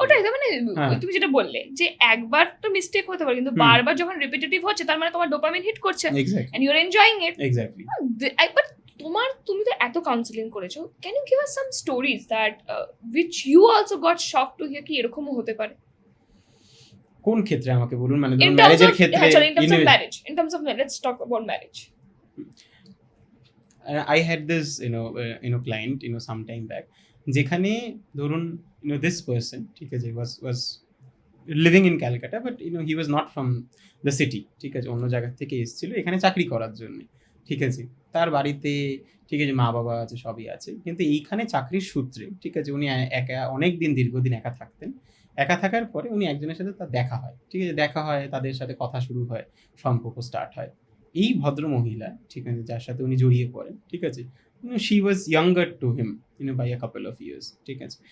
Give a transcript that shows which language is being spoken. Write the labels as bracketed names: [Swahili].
[Bangla] ওটাই তো, মানে তুমি যেটা বললে যে একবার তো মিস্টেক হতে পারে, কিন্তু বারবার যখন রিপিটেটিভ হচ্ছে তার মানে তোমার ডোপামিন হিট করছে, [English] and you are enjoying it, exactly, [Bangla] but তুমি তো এত কাউন্সেলিং করেছো, [English] can you give us some stories that which you also got shocked to hear [Bangla] কি এরকমও হতে পারে? কোন ক্ষেত্রে আমাকে বলুন, মানে ধরুন ম্যারেজের ক্ষেত্রে, [English] in terms of let's talk about marriage. I had this client some time back, যেখানে ধরুন this person, ঠিক আছে, was living in Calcutta, but he was not from the city, ঠিক আছে, [Bangla] অন্য জায়গা থেকে এসেছিল এখানে চাকরি করার জন্য, [English] ঠিক আছে, [Bangla] তার বাড়িতে ঠিক আছে মা বাবা আছে, সবই আছে, কিন্তু এইখানে চাকরির সূত্রে ঠিক আছে উনি একা অনেক দিন দীর্ঘদিন একা থাকতেন। একা থাকার পরে উনি একজনের সাথে তার দেখা হয়, ঠিক আছে, দেখা হয়, তাদের সাথে কথা শুরু হয়, সম্পর্ক স্টার্ট হয়। এই ভদ্র মহিলা ঠিক আছে যার সাথে উনি জড়িয়ে পড়েন, ঠিক আছে, [English] she was younger to him by a couple of years, [Bangla] ঠিক আছে।